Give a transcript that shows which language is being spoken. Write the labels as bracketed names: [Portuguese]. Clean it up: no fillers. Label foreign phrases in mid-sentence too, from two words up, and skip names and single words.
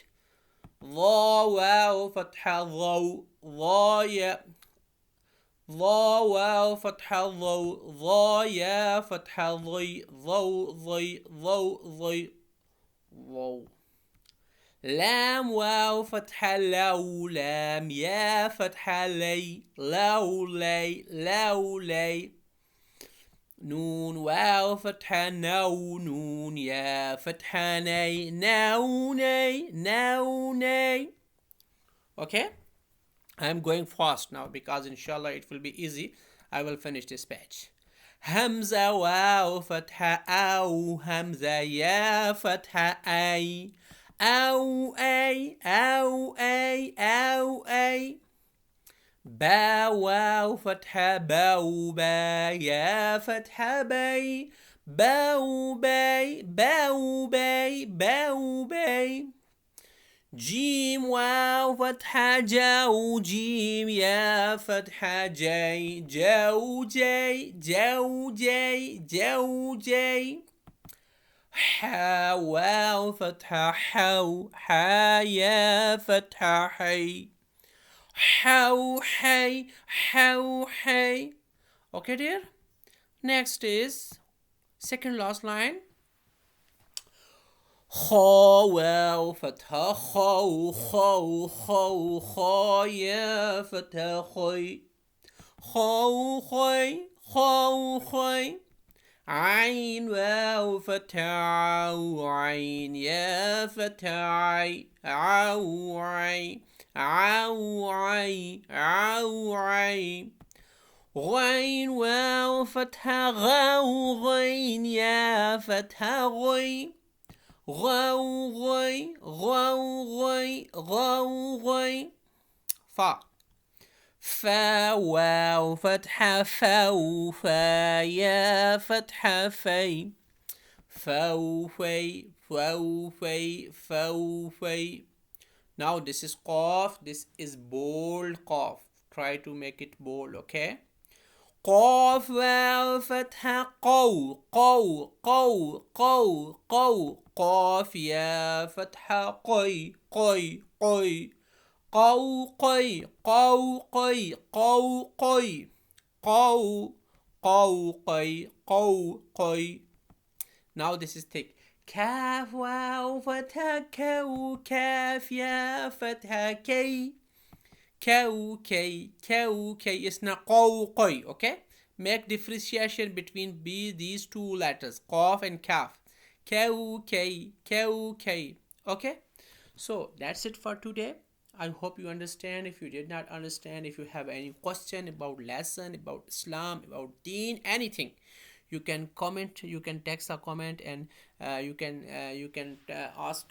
[Arabic] ضا واو فتحة ضو ضا يا ضا واو فتحة ضو ضا يا فتحة ضي ضو ضي ضو ضي ضو. لام واو فتحة لو لام يا فتحة لي لو لي لو لي. نون واو فتحة نو نون يا فتحة ني نو ني نو ني. [English] Okay, I'm going fast now because inshallah it will be easy. I will finish this page. [Arabic] همزة واو فتحة أو همزة يا فتحة أي أو أي أو أي أو أي. با واو فتحة باو با يا فتحة بي باو بي باو بي باو بي. جيم واو فتحة جو جيم يا فتحة جي جو جي جو جي جو جي. حا واو فتحة حو حا يا فتحة حي حو حي حو حي. [English] Okay dear. Next is second last line. [Arabic] خا واو فتحة خو خو خو خا يا فتحة خوي خو خوي خو خوي عين واو فتحة عو عين يا فتحة عي عو عي عو عي عو عي غين واو فتحة غو غين يا فتحة غي غو غي غو غي غو غي فا فا واو فتحة فو فا يا فتحة في فو في فو في فو في. [English] Now this is cough. This is bold cough. Try to make it bold, okay? [Arabic] قاف واو فتحة قو قو قو قو قو قاف يا فتحة قي قي قي قو قي قو قي قو قي قو قو قي قو قي. Now this is thick. كاف واو فتحة كو كاف يا فتحة كي كوكي [English] is not [Arabic] قوقي. [English] Okay, make differentiation between these two letters, qaf and kaf. [Arabic] كوكي. [English] Okay, so that's it for today. I hope you understand. If you did not understand, if you have any question about lesson, about Islam, about deen, anything, you can comment, you can text a comment, and you can ask.